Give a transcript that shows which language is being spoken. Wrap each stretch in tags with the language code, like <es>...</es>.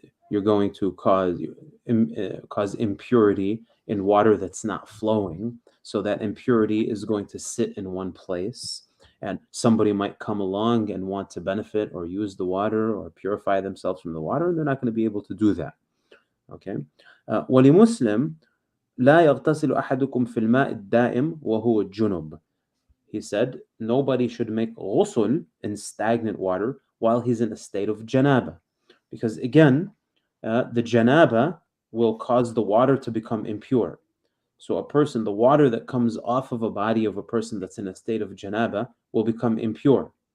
<en>You're going to cause impurity in water that's not flowing, so that impurity is going to sit in one place, and somebody might come along and want to benefit or use the water or purify themselves from the water, and they're not going to be able to do that. Okay.</en> <ar>ولمسلم لا يغتسل أحدكم في الماء الدائم وهو جنب.</ar> <en>He said, nobody should make ghusl in stagnant water while he's in a state of janaba. Because again, the janaba will cause the water to become impure. So a person, the water that comes off of a body of a person that's in a state of janaba will become impure.</en>